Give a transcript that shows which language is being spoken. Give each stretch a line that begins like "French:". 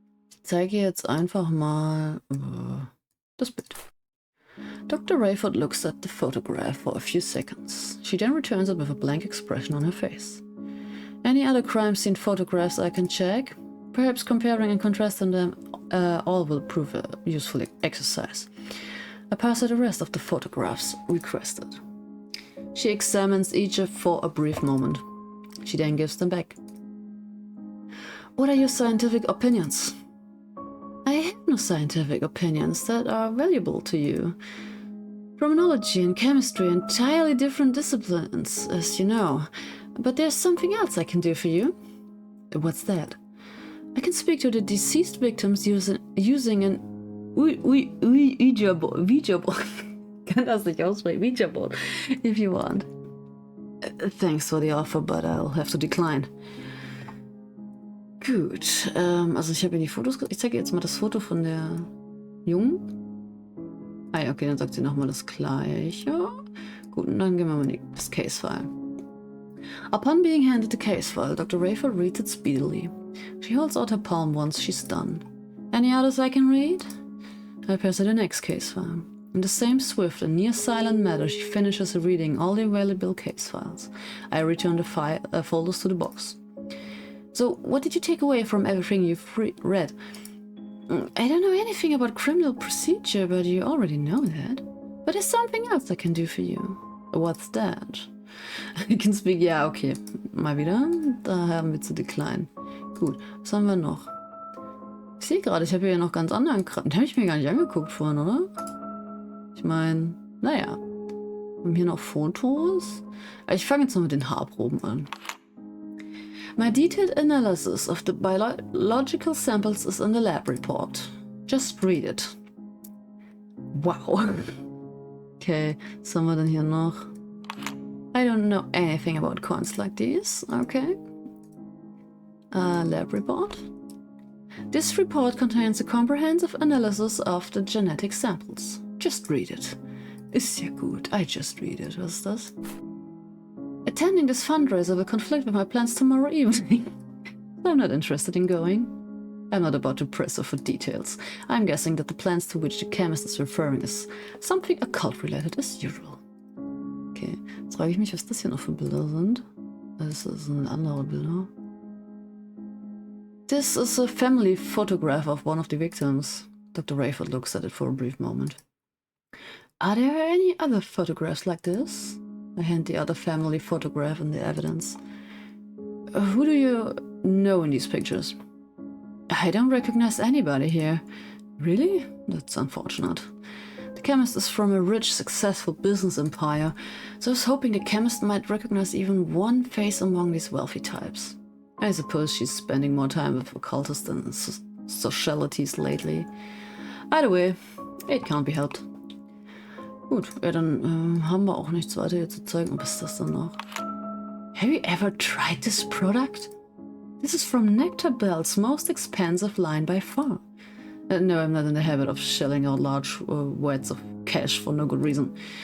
German: Ich zeige jetzt einfach mal das Bild.
English: Dr. Rayford looks at the photograph for a few seconds. She then returns it with a blank expression on her face. Any other crime scene photographs I can check? Perhaps comparing and contrasting them all will prove a useful exercise. I pass her the rest of the photographs requested. She examines each for a brief moment. She then gives them back. What are your scientific opinions? I have no scientific opinions that are valuable to you. Criminology and chemistry are entirely different disciplines, as you know. But there's something else I can do for you. What's that? I can speak to the deceased victims using an Ouija board.
German: Kann das nicht aussprechen.
English: Ouija board, if you want. Thanks for the offer, but I'll have to decline.
German: Gut, also ich habe hier die Fotos. Ich zeige jetzt mal das Foto von der Jungen. Ah ja, okay, dann sagt sie nochmal das Gleiche. Gut, und dann gehen wir mal in das Case-File.
English: Upon being handed the case file, Dr. Rayford reads it speedily. She holds out her palm once she's done. Any others I can read? I pass her the next case file. In the same swift and near-silent manner, she finishes reading all the available case files. I return the folders to the box. So, what did you take away from everything you've read? I don't know anything about criminal procedure, but you already know that. But there's something else I can do for you. What's that? You can speak,
German: ja, okay. Mal wieder. Da haben wir zu decline. Gut, was haben wir noch? Ich sehe gerade, ich habe hier noch ganz anderen Kram. Den habe ich mir gar nicht angeguckt vorhin, oder? Ich meine, naja. Wir haben hier noch Fotos. Ich fange jetzt mal mit den Haarproben an.
English: My detailed analysis of the biological samples is in the lab report. Just read it. Wow.
German: Okay, was haben wir denn hier noch?
English: I don't know anything about coins like these. Okay. Lab report. This report contains a comprehensive analysis of the genetic samples. Just read it.
German: Ist ja gut.
English: I just read it.
German: Was ist das?
English: Attending this fundraiser will conflict with my plans tomorrow evening. I'm not interested in going. I'm not about to press her for details. I'm guessing that the plans to which the chemist is referring is something occult related as usual.
German: Okay, jetzt frage ich mich, was das hier noch für Bilder sind. Das sind andere Bilder.
English: This is a family photograph of one of the victims. Dr. Rayford looks at it for a brief moment. Are there any other photographs like this? I hand the other family photograph and the evidence. Who do you know in these pictures? I don't recognize anybody here. Really? That's unfortunate. The chemist is from a rich, successful business empire, so I was hoping the chemist might recognize even one face among these wealthy types. I suppose she's spending more time with occultists than socialities lately. Either way, it can't be helped.
German: Gut, ja, dann haben wir auch nichts weiter hier zu zeigen. Was ist das denn noch?
English: Have you ever tried this product? This is from Nectar Bell's most expensive line by far. No, I'm not in the habit of shelling out large wads of cash for no good reason.